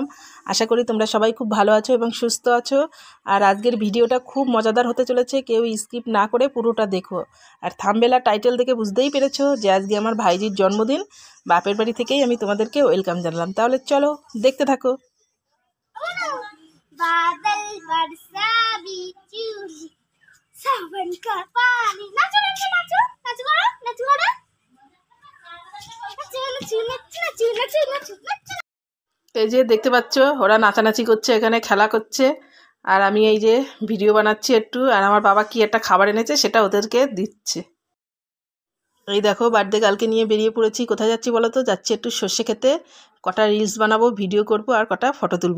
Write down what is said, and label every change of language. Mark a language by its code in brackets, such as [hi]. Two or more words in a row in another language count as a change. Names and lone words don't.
[bn] আশা করি তোমরা সবাই খুব ভালো আছো এবং সুস্থ আছো। আর আজকের ভিডিওটা খুব মজাদার হতে চলেছে, কেউ স্কিপ না করে পুরোটা দেখো। আর থাম্বনেল আর টাইটেল দেখে বুঝতেই পেরেছো যে আজকে আমার ভাইজির জন্মদিন। বাপের বাড়ি থেকেই আমি তোমাদেরকে ওয়েলকাম জানালাম। তাহলে চলো দেখতে থাকো। [hi] बादल बरसा बिजली सावन का पानी नाचो नाचो नाचो नाचो करो नाचो करो नाचो नाचो नाचो नाचो नाचो नाचो। [bn] এই যে দেখতে পাচ্ছ ওরা নাচানাচি করছে, এখানে খেলা করছে, আর আমি এই যে ভিডিও বানাচ্ছি একটু। আর আমার বাবা কি একটা খাবার এনেছে সেটা ওদেরকে দিচ্ছে। এই দেখো বার্থডে গার্লকে নিয়ে বেরিয়ে পড়েছি। কোথায় যাচ্ছি বলো তো? যাচ্ছি একটু সর্ষে খেতে, কটা রিলস বানাবো, ভিডিও করব আর কটা ফটো তুলবো।